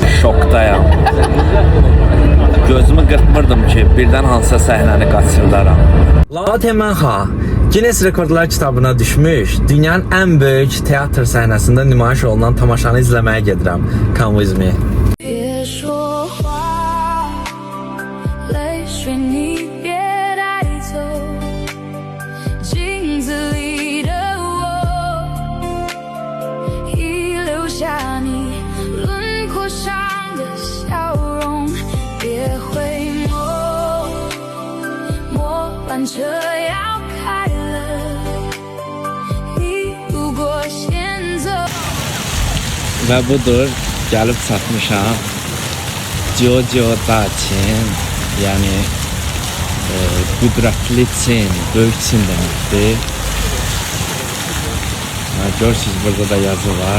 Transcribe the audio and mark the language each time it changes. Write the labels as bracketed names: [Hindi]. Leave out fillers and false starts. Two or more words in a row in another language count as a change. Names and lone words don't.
[Azerbaijani] şokdayam. Gözümü qırpmırdım ki, birdən hansısa səhnəni qaçırdaram. Latemanha Guinness Rekordlar kitabına düşmüş, dünyanın ən böyük teatr səhnəsində nümayiş olunan tamaşanı izləməyə gedirəm. [English] Come with me. [Chinese] 别说话，泪水你别带走，镜子里的我，已留下你轮廓上的笑容，别回眸，末班车要开了，你如果先走。 [Azerbaijani] Və budur, gəlib çatmışam. Jojo Daçin, yəni qüdrətli Çin, böyük Çin deməkdir. Görürsünüz, burada da yazı var.